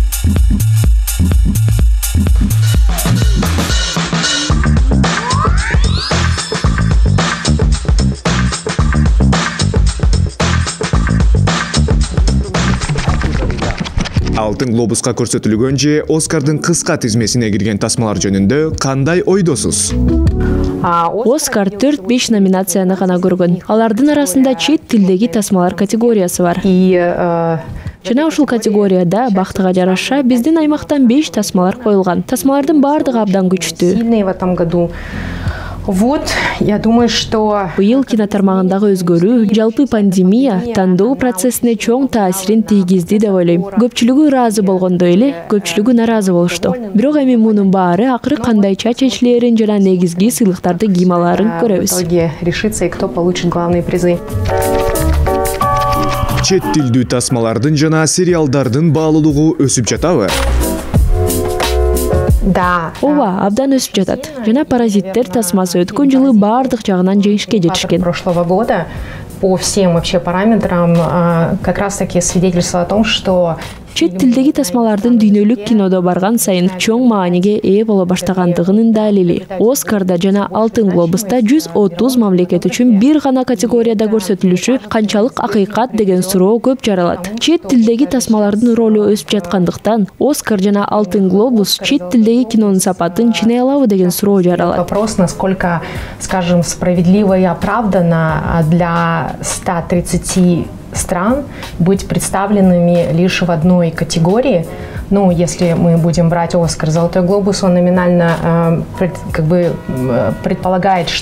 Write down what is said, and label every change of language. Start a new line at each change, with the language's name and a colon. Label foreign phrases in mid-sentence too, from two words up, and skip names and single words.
Kyrgyz: Алтын глобуска көрсөтүлгөн же Оскардын кыска тизмесине кирген тасмалар жөнүндө кандай ойдосуз? Оскар 4-5 номинацияны гана көргөн. Алардын арасында чет тилдеги тасмалар категориясы бар. Жана ушул категорияда бактыга жараша биздин аймактан 5 тасмалар коюлган. Тасмалардын бардыгы абдан күчтүү.
Russian: Сильные в этом году. Вот, я думаю, что...
Kyrgyz: Быйыл кинотармагындагы өзгөрүү, жалпы пандемия тандоо процессине чоң таасирин тийгизди деп ойлойм. Көпчүлүгү ыраазы болгондой эле, көпчүлүгү наразы болушту. Бирок эми мунун баары акыры кандайча чечилерин жана негизги сыйлыктарды ким алаарын көрөбүз.
Russian: В итоге решится, и кто получит главные призы.
Kyrgyz: Чет тилдүү тасмалардын жана сериалдардын баалуулугу өсүп жатабы? Да. Ооба, абдан өсүп жатат. Жана паразиттер тасмасы өткөн жылы бардык жагынан жеңишке жетишкен.
Russian: Прошлого года по всем вообще параметрам как раз таки свидетельство о том, что
Kyrgyz: чет тилдеги тасмалардын дүйнөлүк кинодо барган сайын чоң мааниге ээ боло баштагандыгынын далили. Оскарда жана Алтын глобуста 130 мамлекет үчүн бир гана категорияда көрсөтүлүшү канчалык акыйкат деген суроо көп жаралат. Чет тилдеги тасмалардын ролу өсүп жаткандыктан Оскар жана Алтын глобус чет тилдеги кинонун сапатын чыйнай алабы деген суроо жаралат.
Russian: Вопрос, насколько, скажем, справедливо и оправданно для 130 стран быть представленными лишь в одной категории. Ну, если мы будем брать Оскар, Золотой глобус, он номинально предполагает, что